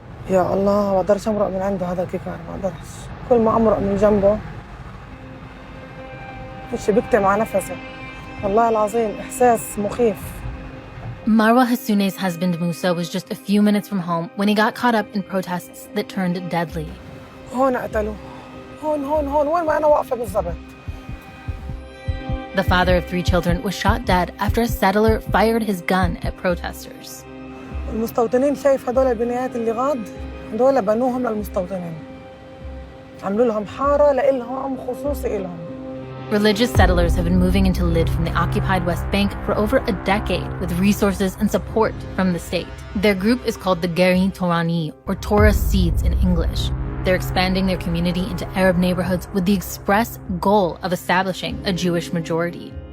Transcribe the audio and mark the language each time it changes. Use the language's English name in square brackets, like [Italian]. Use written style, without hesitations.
[Arabic] يا الله ما اقدرش امرق من عنده هذا الكيكار ما اقدرش كل ما امرق من جنبه مش بكتم على نفسي والله العظيم إحساس مخيف. [English] Marwa Hassune's husband Musa was just a few minutes from home when he got caught up in protests that turned deadly. [Arabic] هون قتلوه هون وين ما أنا واقفة بالضبط. [English] The father of 3 children was shot dead after a settler fired his gun at protesters. [Arabic] المستوطنين شايف هدول البنايات اللي غاد هدول بنوهم للمستوطنين عملوا لهم حارة لإلهم خصوصي إلهم. [English] Religious settlers have been moving into Lid from the occupied West Bank for over a decade with resources and support from the state. Their group is called the Gerin Torani, or Torah Seeds in English. They're expanding their community into Arab neighborhoods with the express goal of establishing a Jewish majority.